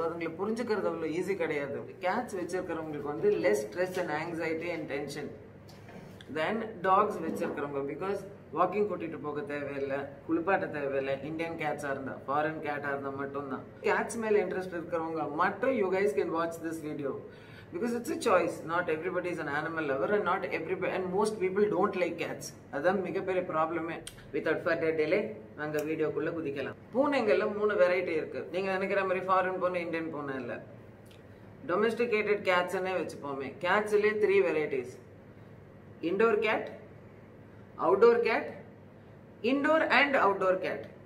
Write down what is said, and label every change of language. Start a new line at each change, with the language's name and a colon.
Tamil: So அதுங்களை புரிஞ்சுக்கிறது அவ்வளோ ஈஸி கிடையாது. கேட்ஸ் வச்சிருக்கிறவங்களுக்கு வந்து
English: less stress and anxiety and tension
Tamil: then tax வச்சிருக்கிறவங்க. Because walking கூட்டிட்டு போக தேவையில்லை, குளிப்பாட்ட தேவையில்லை. இந்தியன் கேட்ஸா இருந்தா, ஃபாரின் கேட்டா இருந்தா மட்டும்தான். கேட்ஸ் மேல இன்ட்ரெஸ்ட் இருக்கிறவங்க மட்டும்
English: You guys can watch this video. Because it's a choice. Not everybody is an animal lover and not everybody and most people don't like cats.
Tamil: அதான் மிகப்பெரிய ப்ராப்ளமே.
English: Without further delay
Tamil: நாங்க வீடியோக்குள்ள குதிக்கலாம். பூனைங்கள்ல 3 வெரைட்டி இருக்கு. நீங்க நினைக்கிற மாதிரி ஃபாரின் பூனை, இந்தியன் பூனை இல்ல. டொமெஸ்டிகேட்டட் கேட்ஸ்னே வெச்சுப்போமே. கேட்ஸ்லயே 3 varieties. Indoor gate, outdoor gate, indoor and outdoor gate.